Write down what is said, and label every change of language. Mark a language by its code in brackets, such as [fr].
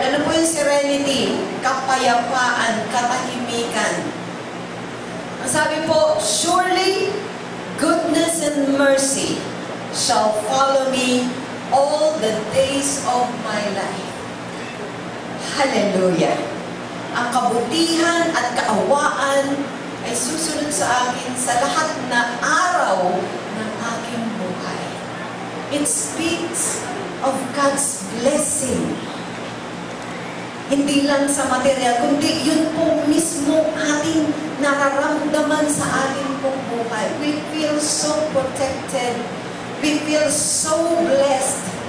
[tl] Ano po yung serenity? Kapayapaan, katahimikan. Ang sabi po, [en] surely goodness and mercy shall follow me all the days of my life. Hallelujah! [tl] Ang kabutihan at kaawaan ay susunod sa akin sa lahat na araw ng aking buhay. [en] It speaks of God's blessing. [tl] Hindi lang sa material, kundi yun po mismo ating nararamdaman sa ating pong buhay. [en] We feel so protected. We feel so blessed.